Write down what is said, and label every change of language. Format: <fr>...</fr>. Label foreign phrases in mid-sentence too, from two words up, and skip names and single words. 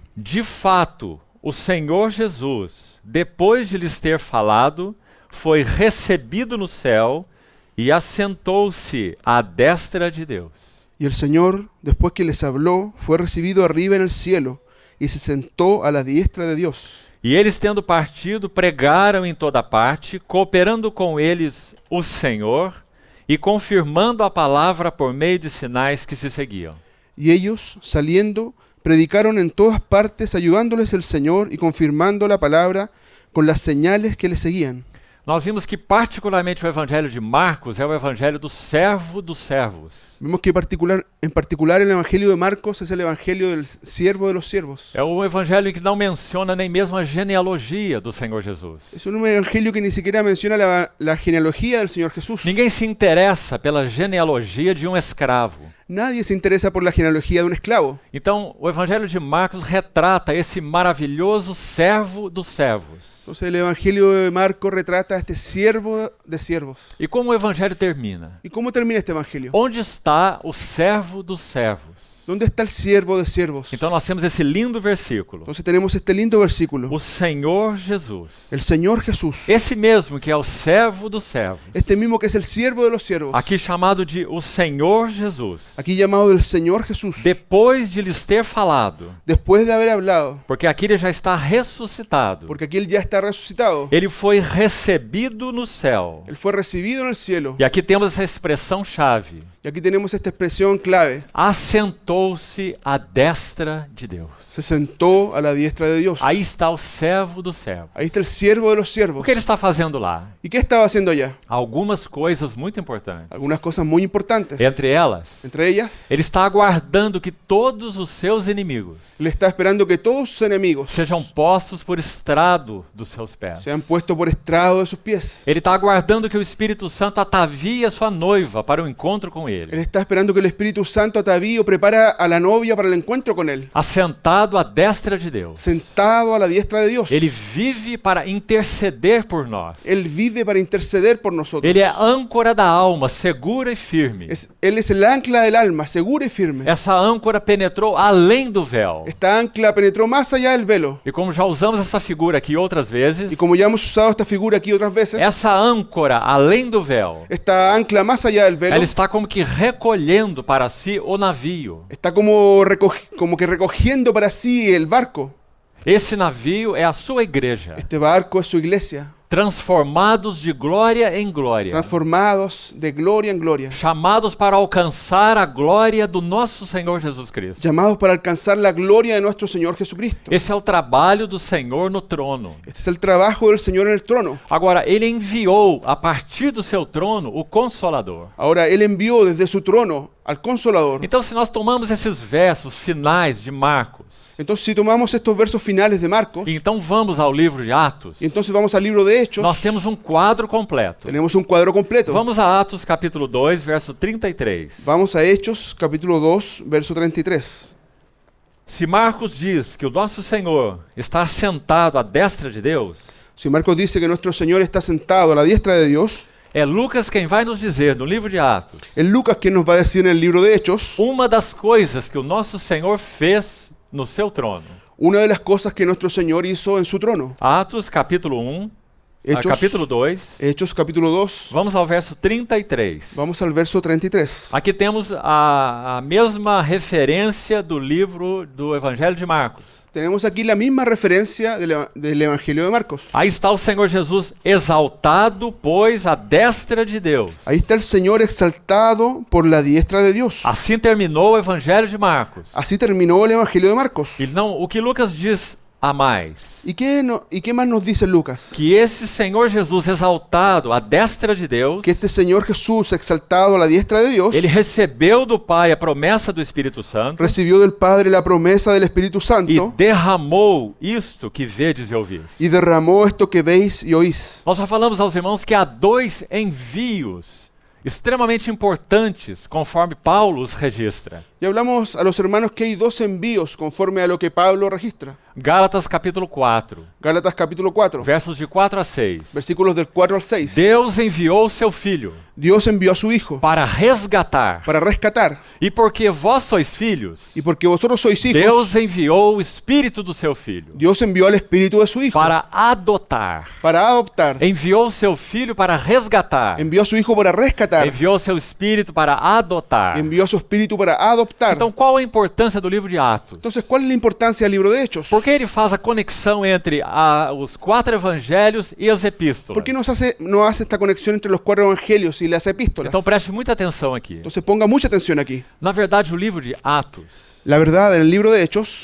<pt>De fato, o Senhor Jesus, depois de lhes ter falado, foi recebido no céu e assentou-se à destra de Deus.</pt> <es>Y el Señor, después que les habló, fue recibido arriba en el cielo y se sentó a la diestra de Dios.</es> <pt>E eles, tendo partido, pregaram em toda parte, cooperando com eles o Senhor e confirmando a palavra por meio de sinais que se seguiam.</pt> <es>Y ellos, saliendo, predicaron en todas partes, ayudándoles el Señor y confirmando la palabra con las señales que le seguían.</es> <pt>Nós vimos que particularmente o evangelho de Marcos é o evangelho do servo dos servos.</pt> <es>Vemos que en particular el evangelio de Marcos es el evangelio del siervo de los siervos.</es> <pt>É o evangelho que não menciona nem mesmo a genealogia do Senhor Jesus.</pt> <es>Es un evangelio que ni siquiera menciona la genealogía del Señor Jesús.</es> <pt>Ninguém se interessa pela genealogia de um escravo.</pt> <es>Nadie se interesa por la genealogía de un esclavo.</es> <pt>Então, o evangelho de Marcos retrata esse maravilhoso servo dos servos.</pt> <es>Entonces el evangelio de Marcos retrata a este siervo de siervos.</es> <pt>E como o evangelho termina?</pt> <es>¿Y cómo termina este evangelio?</es> <pt>Onde está o servo dos servos?</pt> <es>¿Dónde está el siervo de siervos?</es> <pt>Então nós temos esse lindo versículo.</pt> <es>Entonces tenemos este lindo versículo.</es> <pt>O Senhor Jesus.</pt> <es>El Señor Jesús.</es> <pt>Esse mesmo que é o servo dos servos.</pt> <es>Este mismo que es el siervo de los siervos.</es> <pt>Aqui chamado de o Senhor Jesus.</pt> <es>Aquí llamado del Señor Jesús.</es> <pt>Depois de lhes ter falado.</pt> <es>Después de haber hablado.</es> <pt>Porque aqui ele já está ressuscitado.</pt> <es>Porque aquí él ya está resucitado.</es> <pt>Ele foi recebido no céu.</pt> <es>Él fue recibido en el cielo.</es> <pt>E aqui temos essa expressão chave.</pt> <es>Y aquí tenemos esta expresión clave.</es> <pt>Assentou-se à destra de Deus.</pt> <es>Se sentó a la diestra de Dios.</es> <pt>Aí está o servo do servo.</pt> <es>Ahí está el siervo de los</es> <pt>O</pt> <es>siervos.</es> <pt>que ele está fazendo lá?</pt> <es>¿Y qué estaba haciendo allá?</es> <pt>Algumas coisas muito importantes.</pt> <es>Algunas cosas muy importantes.</es> <pt>Entre elas,</pt> <es>Entre ellas,</es> <pt>ele está aguardando que todos os seus inimigos</pt> <es>él está esperando que todos sus enemigos</es> <pt>sejam postos por estrado dos seus pés.</pt> <es>sean puestos por estrado de sus pies.</es> <pt>Ele está aguardando que o Espírito Santo atavie a sua noiva para o encontro com</pt> <es>Él</es> <pt>ele.</pt> <es>está esperando que el Espíritu Santo atavío prepara a la novia para el encuentro con él.</es> <pt>Assentado à destra de Deus.</pt> <es>Sentado a la diestra de Dios.</es> <pt>Ele vive para interceder por nós.</pt> <es>Él vive para interceder por nosotros.</es> <pt>Ele é âncora da alma, segura e firme.</pt> <es>Él es el ancla del alma, segura y firme.</es> <pt>Essa âncora penetrou além do véu.</pt> <es>Esta ancla penetró más allá del velo.</es> <pt>E como já usamos essa figura aqui outras vezes,</pt> <es>Y como ya hemos usado esta figura aquí otras veces,</es> <pt>essa âncora além do véu,</pt> <es>esta ancla más allá del velo</es> <pt>ela está como que recolhendo para si o navio.</pt> <es>está como que recogiendo para sí el barco.</es> <pt>Esse navio é a sua igreja,</pt> <es>Este barco es su iglesia,</es> <pt>transformados de glória em glória,</pt> <es>transformados de gloria en gloria,</es> <pt>chamados para alcançar a glória do nosso Senhor Jesus Cristo.</pt> <es>llamados para alcanzar la gloria de nuestro Señor Jesucristo.</es> <pt>Esse é o trabalho do Senhor no trono.</pt> <es>Este es el trabajo del Señor en el trono.</es> <pt>Agora, ele enviou a partir do seu trono o Consolador.</pt> <es>Ahora Él envió desde su trono al Consolador.</es> <pt>Então, se nós tomamos esses versos finais de Marcos,</pt> <es>Entonces, si tomamos estos versos finales de Marcos,</es> <pt>e então vamos ao livro de Atos,</pt> <es>y entonces vamos al libro de Hechos,</es> <pt>nós temos um quadro completo.</pt> <es>tenemos un cuadro completo.</es> <pt>Vamos a Atos capítulo 2, verso 33.</pt> <es>Vamos a Hechos, capítulo 2, verso 33.</es> <pt>Se Marcos diz que o nosso Senhor está assentado à destra de Deus,</pt> <es>Si Marcos dice que nuestro Señor está sentado a la diestra de Dios,</es> <pt>é Lucas quem vai nos dizer no livro de Atos</pt> <es>es Lucas quien nos va a decir en el libro de Hechos</es> <pt>uma das coisas que o nosso Senhor fez no seu trono.</pt> <es>Una de las cosas que nuestro Señor hizo en su trono.</es> <pt>Atos capítulo 1, capítulo 2.</pt> <es>Hechos capítulo 2.</es> <pt>Vamos ao verso 33.</pt> <es>Vamos al verso 33.</es> <pt>Aqui temos a mesma referência do livro do Evangelho de Marcos.</pt> <es>Tenemos aquí la misma referencia del Evangelio de Marcos.</es> <pt>Aí está o Senhor Jesus exaltado, pois, à destra de Deus.</pt> <es>Ahí está el Señor exaltado por la diestra de Dios.</es> <pt>Assim terminou o Evangelho de Marcos.</pt> <es>Así terminó el Evangelio de Marcos.</es> <pt>E não, o que Lucas diz a mais?</pt> <es>¿Y qué más nos dice Lucas?</es> <pt>Que esse Senhor Jesus exaltado à destra de Deus,</pt> <es>Que este Señor Jesús exaltado a la diestra de Dios</es> <pt>ele recebeu do Pai a promessa do Espírito Santo</pt> <es>recibió del Padre la promesa del Espíritu</es> <pt>e</pt> <es>Santo</es> <pt>derramou isto que vedes e ouvis.</pt> <es>y derramó esto que veis y oís.</es> <pt>Nós já falamos aos irmãos que há dois envios extremamente importantes, conforme Paulo os registra.</pt> <es>Y hablamos a los hermanos que hay dos envíos conforme a lo que Pablo registra.</es> <pt>Gálatas capítulo 4,</pt> <es>Gálatas capítulo 4,</es> <pt>versos de 4 a 6.</pt> <es>versículos del 4 al 6.</es> <pt>Deus enviou o seu Filho</pt> <es>Dios envió a su Hijo</es> <pt>para resgatar.</pt> <es>para rescatar.</es> <pt>E porque vós sois filhos,</pt> <es>Y porque vosotros sois hijos,</es> <pt>Deus enviou o Espírito do seu Filho</pt> <es>Dios envió al Espíritu de su Hijo</es> <pt>para adotar.</pt> <es>para adoptar.</es> <pt>Enviou o seu Filho para resgatar.</pt> <es>Envió a su Hijo para rescatar.</es> <pt>Enviou o seu Espírito para adotar.</pt> <es>Envió a su Espíritu para adoptar.</es> <pt>Então, qual a importância do livro de Atos?</pt> <es>Entonces, ¿cuál es la importancia del libro de Hechos?</es> <pt>Por que ele faz a conexão entre os 4 evangelhos e as epístolas?</pt> <es>¿Por qué no hace esta conexión entre los 4 evangelios y las epístolas?</es> <pt>Então preste muita atenção aqui.</pt> <es>Entonces ponga mucha atención aquí.</es> <pt>Na verdade, o livro de Atos</pt> <es>La verdad, en el libro de Hechos</es>